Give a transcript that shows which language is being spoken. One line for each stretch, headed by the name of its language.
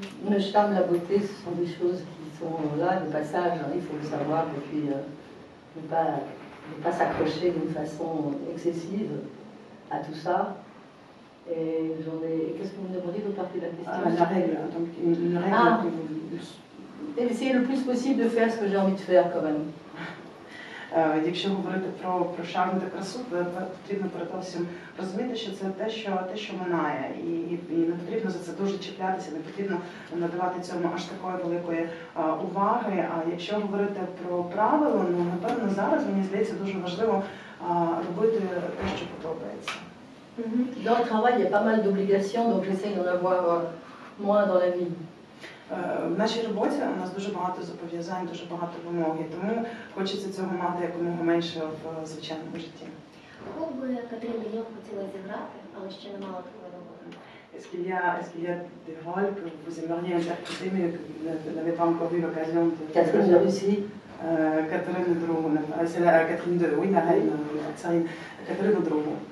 French: Le charme, la beauté, ce sont des choses qui sont là, de passage, hein, il faut le savoir, et puis ne pas s'accrocher d'une façon excessive à tout ça. Et qu'est-ce que vous me demandez d'autre partie de la question? La règle, donc une règle que vous... Essayer le plus possible de faire ce que j'ai envie de faire quand même.
Ukrainian: Якщо говорити про шарм та красу, то потрібно передовсім розуміти, що це те, що минає. І не потрібно за це дуже чіплятися, не потрібно надавати цьому аж такої великої уваги. А якщо говорити про правила, ну, напевно, зараз, мені здається, дуже важливо робити те, що подобається.
French: Dans le travail, il y a pas mal d'obligations, donc j'essaye d'en avoir moins dans la vie.
Ukrainian: В нашій роботі у нас дуже багато зобов'язань, дуже багато вимог, і тому хочеться цього мати якомога менше в звичайному житті. Кого би Катерина Деньок хотіла зіграти, але ще не мала такої роботи?
French: Est-ce qu'il y a des rôles que vous aimeriez interpréter mais que vous n'avez pas encore eu l'occasion de... Catherine de Russie. Catherine II, c'est la Catherine II, oui, la reine, Catherine II.